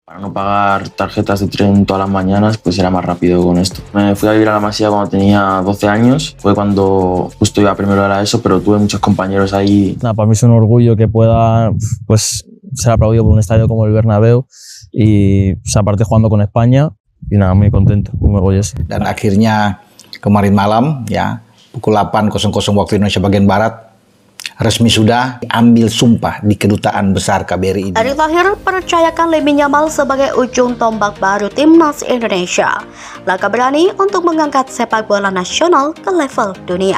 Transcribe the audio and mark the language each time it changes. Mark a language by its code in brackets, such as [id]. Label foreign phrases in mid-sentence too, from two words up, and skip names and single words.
[es] Para no pagar tarjetas de tren todas las mañanas, pues era más rápido con esto. Me fui a vivir a la Masía cuando tenía 12 años. Fue cuando justo iba primero de la ESO, pero tuve muchos compañeros ahí. Nada, para mí es un orgullo que pueda pues, ser aplaudido por un estadio como el Bernabéu y pues, aparte jugando con España. Y nada, muy contento, muy orgulloso. [id] Dan akhirnya kemarin malam ya pukul 8.00 waktu Indonesia bagian Barat resmi sudah ambil sumpah di Kedutaan Besar KBRI. Erick Thohir percayakan Lamine Yamal sebagai ujung tombak baru timnas Indonesia. Langkah berani untuk mengangkat sepak bola nasional ke level dunia.